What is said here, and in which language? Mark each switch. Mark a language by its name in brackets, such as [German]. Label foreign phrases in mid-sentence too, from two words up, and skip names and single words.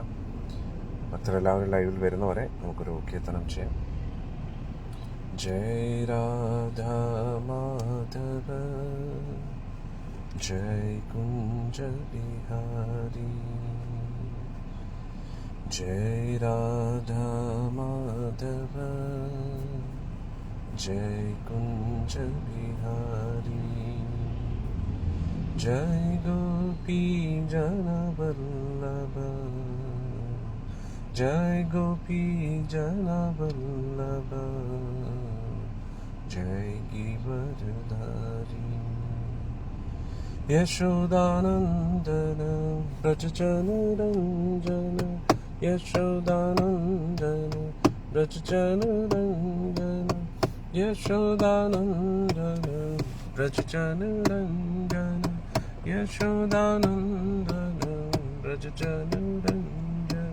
[Malayalam] ഭക്തരെല്ലാവരും ലൈവിൽ വരുന്നവരെ നമുക്കൊരു കീർത്തനം ചെയ്യാം. [Hindi] जय राधा माधव जय कुंज बिहारी, जय राधा माधव जय कुंज बिहारी, जय गोपी जन वल्लभ, जय गोपी जन वल्लभ, जय गिरिवरधारी. यशोदानंदन ब्रज जन रंजन, यशोदानंदन ब्रज जन रंजन, यशोदानंदन ब्रज जन रंजन, यशोदानंदन ब्रज जन रंजन.